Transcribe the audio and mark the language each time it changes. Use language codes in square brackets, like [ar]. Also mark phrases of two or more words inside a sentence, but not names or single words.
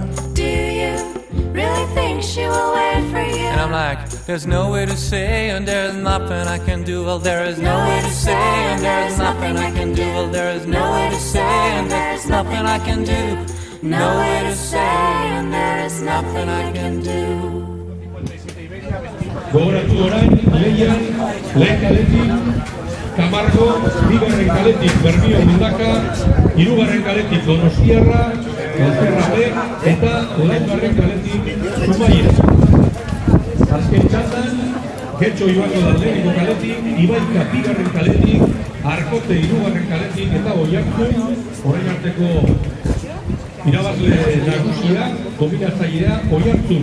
[en] Do you really think she will wait for you? And I'm like, there's no way to say, and there's nothing I can do. Well, there is no way to say, and there's nothing I can do. Well, there is no way to say, and there's nothing I can do. No way to say, and there is nothing I can do. [eu] Gogoratu orain, Leian, lehen kaletik, Camargo, bigarren kaletik, Bermeo Mundaca, hirugarren kaletik, Donostierra, eta laugarren kaletik Zumaia. Azken txandan, Getxo joango da lehenengo kaletik, Ibaika bigarren kaletik, Arkote hirugarren kaletik eta Oiartzun, orain arteko irabazle nagusia, dominatzailea Oiartzun.